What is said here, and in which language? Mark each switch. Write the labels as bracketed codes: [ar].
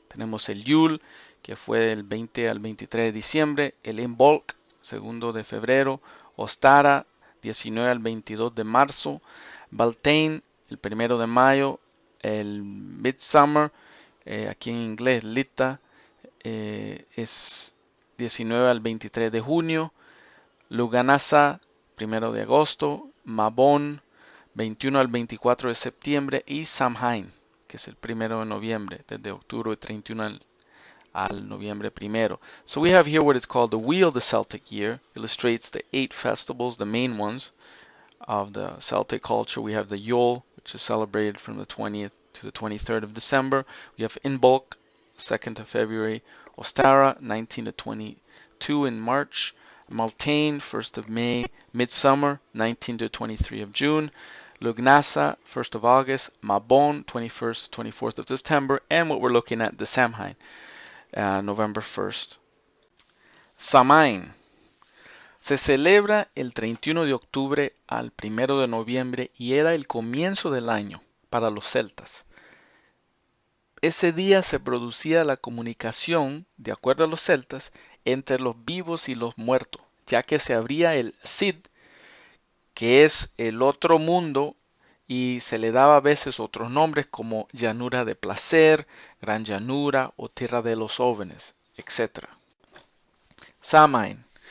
[es] Tenemos el Yule, que fue del 20 al 23 de diciembre, el Imbolc, 2 de febrero, Ostara, 19 al 22 de marzo, Beltane, el 1 de mayo, el Midsummer, aquí en inglés Lita, es 19 al 23 de junio, Lughnasadh, 1 de agosto, Mabon, 21 al 24 de septiembre, y Samhain, que es el 1 de noviembre, desde octubre 31 al noviembre 1. [en] So we have here what is called the Wheel of the Celtic Year, illustrates the 8 festivals, the main ones of the Celtic culture. We have the Yule, which is celebrated from the 20th to the 23rd of December. We have Imbolc, 2nd of February, Ostara, 19 to 22 in March, Beltane, 1st of May, Midsummer, 19 to 23 of June, Lughnasadh, 1st of August, Mabon, 21st to 24th of September, and what we're looking at, the Samhain, November 1st. [es] Samhain. Se celebra el 31 de octubre al 1 de noviembre y era el comienzo del año para los celtas. Ese día se producía la comunicación, de acuerdo a los celtas, entre los vivos y los muertos, ya que se abría el Cid, que es el otro mundo, y se le daba a veces otros nombres como llanura de placer, gran llanura o tierra de los jóvenes, etc. Samhain.